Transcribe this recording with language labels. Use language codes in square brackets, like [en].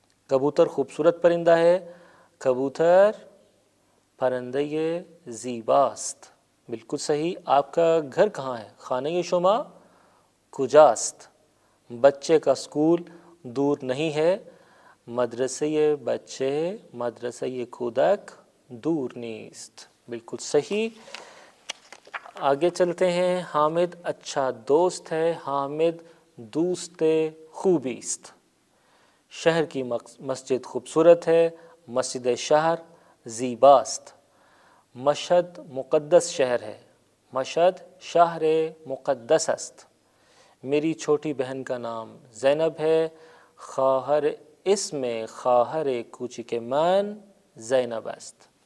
[ur] کبوتر خوبصورت پرندہ ہے. [fa] کبوتر پرندہ زیباست. [ur] بالکل صحیح. آپ کا گھر کہاں ہے؟ [fa] خانه شما کجاست؟ [ur] بچے کا اسکول دور نہیں ہے. [fa] مدرسه بچے مدرسه کودک دور نیست. [ur] بالکل صحیح. آگے چلتے ہیں. حامد اچھا دوست ہے. [fa] حامد دوست خوبی است. [ur] شہر کی مسجد خوبصورت ہے. [fa] مسجد شہر زیباست. [ur] مشہد مقدس شہر ہے. [fa] مشہد شہر مقدس است. [ur] میری چھوٹی بہن کا نام زینب ہے. [fa] خواہر اسم خواہر کوچک من زینب است.